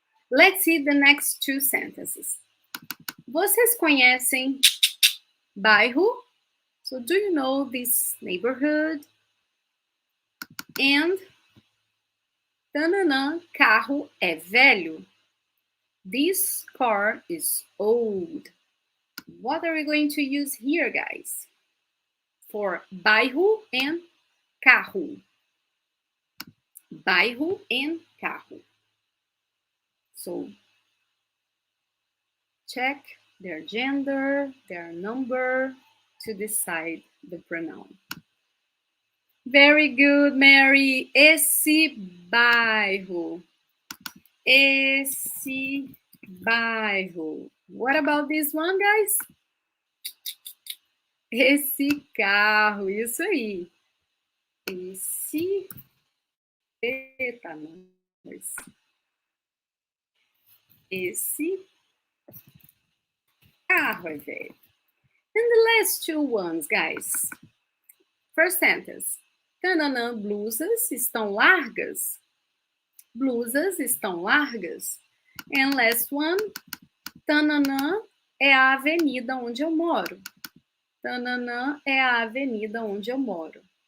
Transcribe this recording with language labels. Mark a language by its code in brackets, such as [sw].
[en] Let's see the next two sentences. [pt] Vocês conhecem bairro? [en] So do you know this neighborhood? [pt] And tananã, carro é velho. [en] This car is old. What are we going to use here, guys? For bairro and carro. Bairro and carro. So check their gender, their number to decide the pronoun. Very good, Mary. [pt] Esse bairro. Esse bairro. [en] What about this one, guys? [pt] Esse carro. Isso aí. Esse. Eita, nós. Esse carro é velho. [en] And the last two ones, guys. First sentence. [pt] Tananã, blusas estão largas. Blusas estão largas. [en] And last one. [pt] Tananã é a avenida onde eu moro. Tananã é a avenida onde eu moro.